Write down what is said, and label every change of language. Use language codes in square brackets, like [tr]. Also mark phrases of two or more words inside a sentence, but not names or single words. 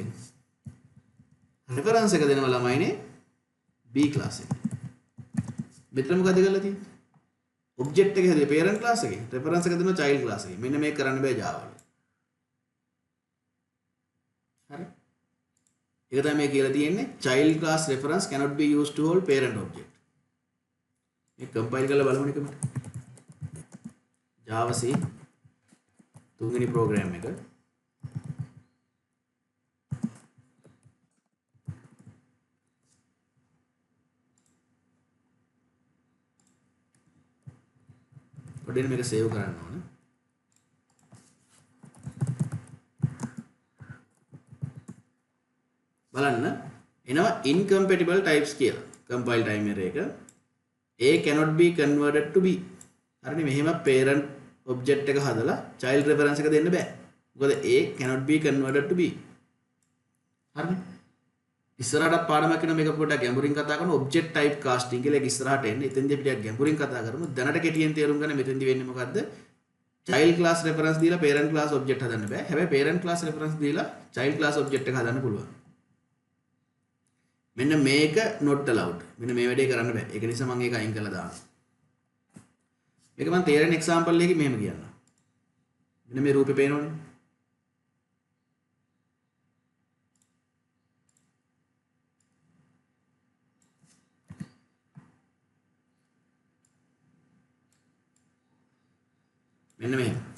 [si] reference එක දෙනවා ළමයිනේ B class එකේ. මෙතන මොකද කරලා තියෙන්නේ? object එක හැදුවේ [en] parent class [si] එකේ. reference එක දෙනවා [en] child class [si] එකේ. මෙන්න මේක කරන්න බෑ Java වල. හරි. ඒක තමයි මේ කියලා තියෙන්නේ [en] child class reference cannot be used to hold parent object. [si] මේක compile කරලා බලමු නිකමට. Java C තුන්වෙනි program එක. පොඩ්ඩක් මේක save කරන්න ඕන. බලන්න එනවා [en] incompatible types [si] කියලා. [en] compile timer [si] එක [en] A cannot be converted to B. [si] හරිනේ මෙහෙම [en] parent object [si] එක හදලා [en] child reference [si] එක දෙන්න බෑ. මොකද [en] A cannot be converted to B. [si] හරිනේ. ඉස්සරහට පාඩමක් වෙන මේක පොඩ්ඩක් ගැඹුරින් කතා කරන [en] object type casting [si] කියලා එක ඉස්සරහට එන්නේ. එතෙන්දී අපි ටිකක් ගැඹුරින් කතා කරමු. දැනට කෙටියෙන් තේරුම් ගන්න මෙතෙන්දී වෙන්නේ මොකද්ද? [en] child class reference [si] දීලා [en] parent class object [si] හදන්න බෑ. හැබැයි [en] parent class reference [si] දීලා [en] child class object [si] එක හදන්න පුළුවන්. මෙන්න මේක [en] not allowed. [si] මෙන්න මේ වැඩේ කරන්න බෑ. ඒක නිසා මම ඒක අයින් කරලා දානවා. මේක මම තේරෙන example එකකින් මෙහෙම කියන්නම්. මෙන්න මේ රූපේ පේනවනේ. මෙන්න මෙහෙම.